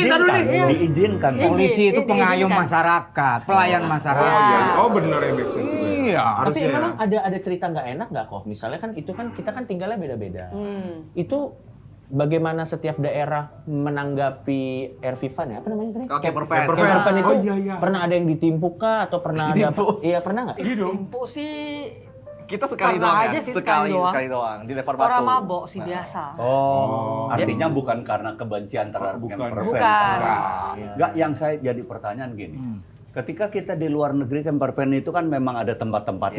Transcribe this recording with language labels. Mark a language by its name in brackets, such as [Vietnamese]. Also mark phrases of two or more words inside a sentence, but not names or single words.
[Indonesian] Diizinkan. Iya. Polisi itu Diizinkan. pengayom masyarakat, pelayan masyarakat. Oh bener ya [English] make sense. [Indonesian] Iya. Tapi Harusnya memang ada cerita nggak enak nggak kok? Misalnya kan itu kan kita kan tinggalnya beda-beda. Itu bagaimana setiap daerah menanggapi Air Vivan ya? Apa namanya tadi? [English] Oh, camper van. Camper van itu [Indonesian] Oh, iya. pernah ada yang ditimpuk kah atau pernah ada? Iya pernah nggak? Iya dong. Empuk sih Kita sekali Pernah doang aja ya? sih, sekali sekali doang. Dilempar batu. orang mabok sih biasa. Oh, artinya bukan karena kebencian terhadap Bukan. [English] camper van. [Indonesian] Bukan. Enggak, yang saya jadi pertanyaan gini. Ketika kita di luar negeri [English] camper van [Indonesian] itu kan memang ada tempat-tempatnya.